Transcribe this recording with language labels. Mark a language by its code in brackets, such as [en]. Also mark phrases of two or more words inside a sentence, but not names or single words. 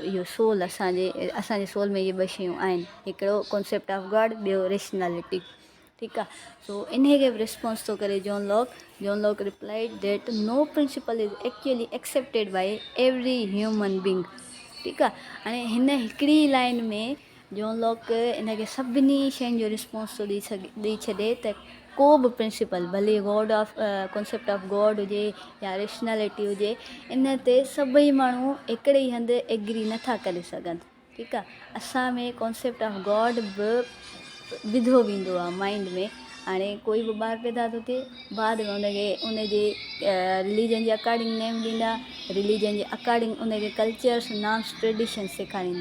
[sd] इहो सोल असांजे सोल में इहे ॿ शयूं आहिनि, हिकिड़ो [en] concept of God, [sd] ॿियो रेशनैलिटी। ठीकु आहे। सो इन खे बि रिस्पॉन्स थो करे जॉन लॉक [en] replied that no principle is actually accepted by every human being. [sd] ठीकु आहे। हाणे हिन हिकिड़ी लाइन में जॉन लॉक इन खे सभिनी शयुनि जो रिस्पॉन्स थो ॾेई छॾे त को बि प्रिंसिपल, भले [en] God of concept of God [sd] हुजे या रेशनैलिटी हुजे, इन ते सभई माण्हू हिकिड़े ई हंधि एग्री नथा करे सघनि। ठीकु आहे। असां में [en] concept of God [sd] बि विधो वेंदो आहे माइंड में। हाणे कोई बि ॿारु पैदा थो थिए, बाद में उनजे रिलीजन जे अकॉर्डिंग नेम ॾींदा, रिलीजन जे अकॉर्डिंग उनखे [en] cultures norms traditions [sd] सेखारींदा।